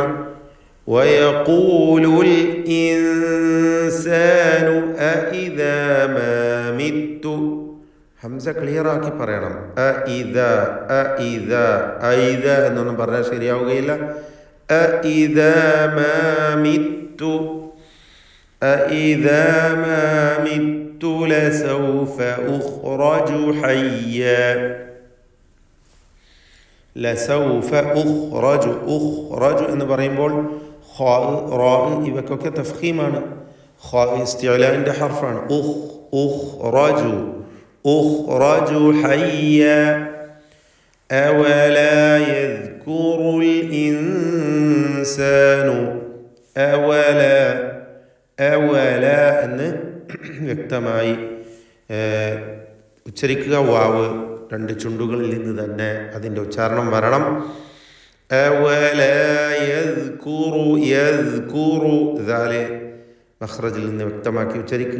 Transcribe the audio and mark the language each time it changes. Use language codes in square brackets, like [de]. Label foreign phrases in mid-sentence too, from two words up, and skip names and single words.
[ar] ويقول الإنسان أإذا ما مت [ml] ഹംസ ക്ലിയറാക്കി പറയണം. എന്നൊന്നും പറഞ്ഞാൽ ശരിയാവുകയില്ല. [ar] أإذا ما مت أإذا ما مت لسوف أخرج حيا لسوف أخرج [ml] എന്ന് പറയുമ്പോൾ ഖാ റാ ഇവക്കൊക്കെ തഫ്ഖീമാണ്. ഖാ ഇസ്തിഅലാന്റെ ഹർഫാണ്. [ar] أخرج حيا أولا يذكر الإنسان أولا [ml] എന്ന് വ്യക്തമായി ഉച്ചരിക്കുക. വാവ് രണ്ട് ചുണ്ടുകളിൽ നിന്ന് തന്നെ അതിൻ്റെ ഉച്ചാരണം വരണം. യദ്കുറു ദാലെ മഖ്റജിൽ നിന്ന് വ്യക്തമാക്കി ഉച്ചരിക്കുക.